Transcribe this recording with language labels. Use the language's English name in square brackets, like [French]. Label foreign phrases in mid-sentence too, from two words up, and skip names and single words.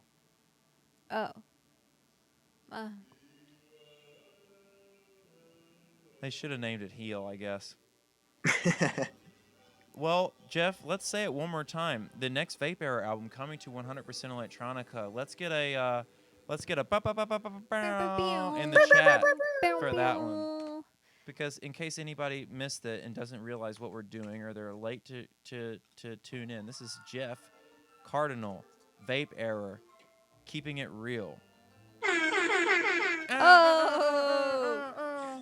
[English] Oh. They should have named it heel, I guess. Well, Jeff, let's say it one more time. The next Vape Era album coming to 100% Electronica. Let's get a ba-ba-ba-ba-ba-ba-bow in the chat for that one. Because in case anybody missed it and doesn't realize what we're doing, or they're late to tune in, this is Jeff Cardinal, Vape Era, keeping it real. Oh.